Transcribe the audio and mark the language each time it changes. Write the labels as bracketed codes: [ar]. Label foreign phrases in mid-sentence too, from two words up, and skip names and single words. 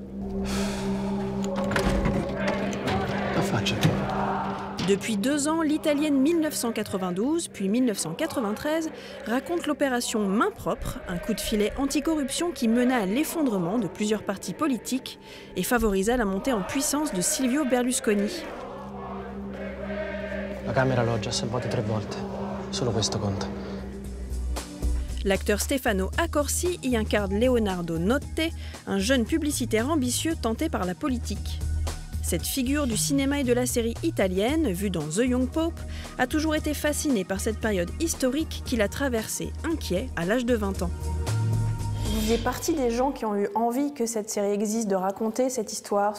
[fr] Depuis 2 ans, l'italienne 1992 puis 1993 raconte l'opération Main propre, un coup de filet anticorruption qui mena à l'effondrement de plusieurs partis politiques et favorisa la montée en puissance de Silvio Berlusconi. [it] La Camera l'ho già salvato 3 volte, solo questo conta. [fr] L'acteur Stefano Accorsi y incarne Leonardo Notte, un jeune publicitaire ambitieux tenté par la politique. Cette figure du cinéma et de la série italienne, vue dans The Young Pope, a toujours été fasciné par cette période historique qu'il a traversée inquiet à l'âge de 20 ans. Vous faisiez partie des gens qui ont eu envie que cette série existe, de raconter cette histoire.